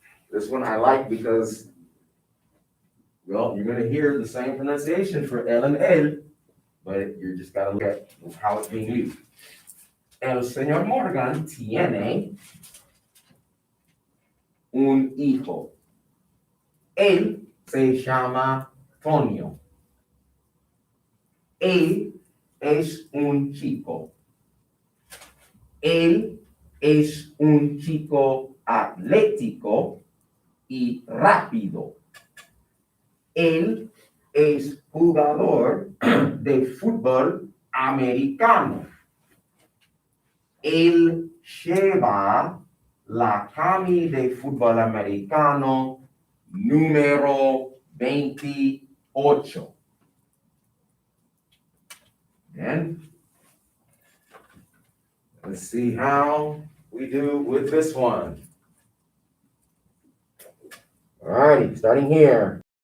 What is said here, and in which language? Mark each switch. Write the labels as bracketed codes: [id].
[en] This one I like because, well, you're going to hear the same pronunciation for el and el, but you just got to look at how it's being used. [es] El señor Morgan tiene un hijo. Él se llama Tonio. Él es un chico. Él es un chico atlético y rápido. Él es jugador de fútbol americano. Él lleva la camisa de fútbol americano número 28. [en] And let's see how we do with this one. All righty, starting here.